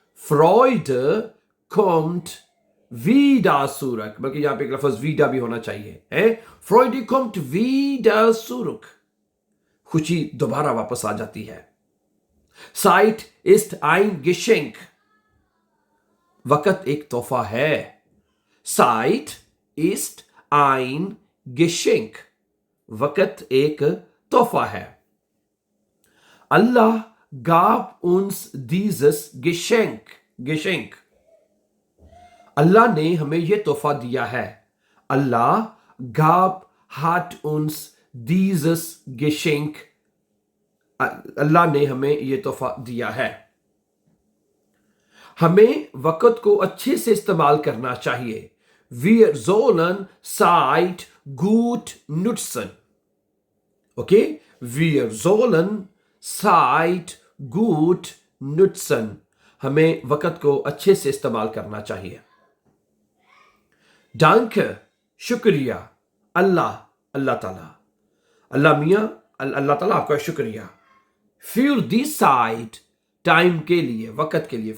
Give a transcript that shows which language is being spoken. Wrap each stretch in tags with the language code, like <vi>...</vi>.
<de>Freude kommt wieder zurück.</de> <hi>बल्कि यहां पे एक लफ्ज wieder भी होना चाहिए.</hi> <de>Freude kommt wieder zurück.</de> <hi>खुशी दोबारा वापस आ जाती है.</hi> <de>Zeit ist ein Geschenk.</de> <hi>वक़्त एक तोहफा है.</hi> <de>Zeit ist ein Geschenk.</de> <hi>वक़्त एक तोहफा है.</hi> <de>अल्लाह gab uns dieses Geschenk.</de> <hi>अल्लाह ने हमें ये तोहफा दिया है.</hi> <de>Allah hat uns dieses Geschenk.</de> <hi>अल्लाह ने हमें ये तोहफा दिया है. हमें वक़्त को अच्छे से इस्तेमाल करना चाहिए.</hi> <de>Wir sollen Zeit gut nutzen. Okay? Wir sollen Zeit gut nutzen.</de> <hi>हमें वक़्त को अच्छे से इस्तेमाल करना चाहिए.</hi> <de>Danke,</de> <hi>शुक्रिया. अल्लाह ताला. अल्लाह मियाँ, अल्लाह ताला आपका शुक्रिया.</hi> <de>Für die Zeit,</de> <hi>टाइम के लिए, वक़्त के लिए.</hi>